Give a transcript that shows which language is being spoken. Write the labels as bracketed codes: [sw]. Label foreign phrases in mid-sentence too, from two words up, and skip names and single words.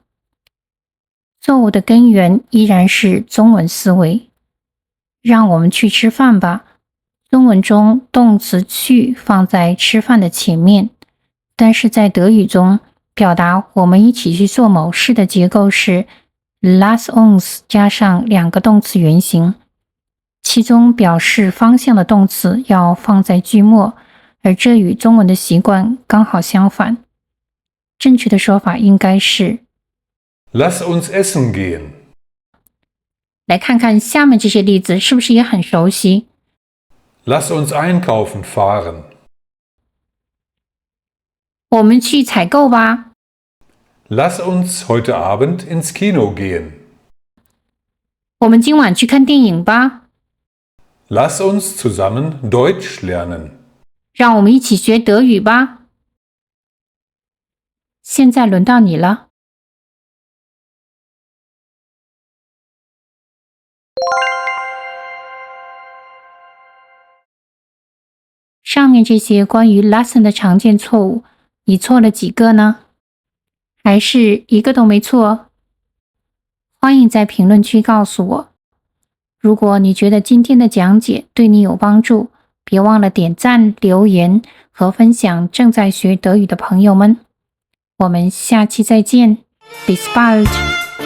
[zh] 错误的根源依然是中文思维。让我们去吃饭吧。中文中动词去放在吃饭的前面，但是在德语中表达我们一起去做某事的结构是 [de] lass uns [zh] 加上2个动词原形，其中表示方向的动词要放在句末，而这与中文的习惯刚好相反。正确的说法应该是 [de] Lass uns essen gehen. [zh] 来看看下面这些例子是不是也很熟悉。 [de] Lass uns einkaufen fahren. [zh] 我们去采购吧。 [de] Lass uns heute Abend ins Kino gehen. [zh] 我们今晚去看电影吧。 [de] Lass uns zusammen Deutsch lernen. [zh] 让我们一起学德语吧。现在轮到你了。上面这些关于 lassen 的常见错误，你错了几个呢？还是一个都没错？欢迎在评论区告诉我。如果你觉得今天的讲解对你有帮助，别忘了点赞、留言和分享正在学德语的朋友们。我们下期再见， [de] Bis bald。